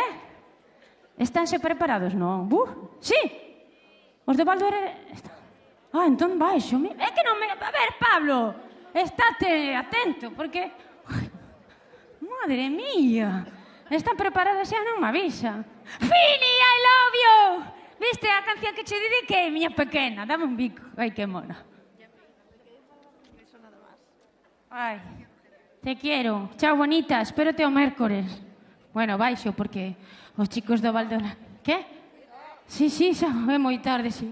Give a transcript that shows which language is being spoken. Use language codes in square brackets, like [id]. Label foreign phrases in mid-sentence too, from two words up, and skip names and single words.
[gl] Estánse preparados, non? Sí, os de Baldo Ah, entón baixo. É que non me... A ver, Pablo, estate atento, porque... Madre mía, están preparados xa, non me avisa. [en] Fini, I love you! [gl] Viste a canción que che dediquei, miña pequena? Dame un bico. Ai, que mona. Ai, [es] te quiero. [gl] Chao, bonita, espérate o mércores. Bueno, baixo, porque os chicos do Valdona... Que? Sí, xa é moi tarde, sí.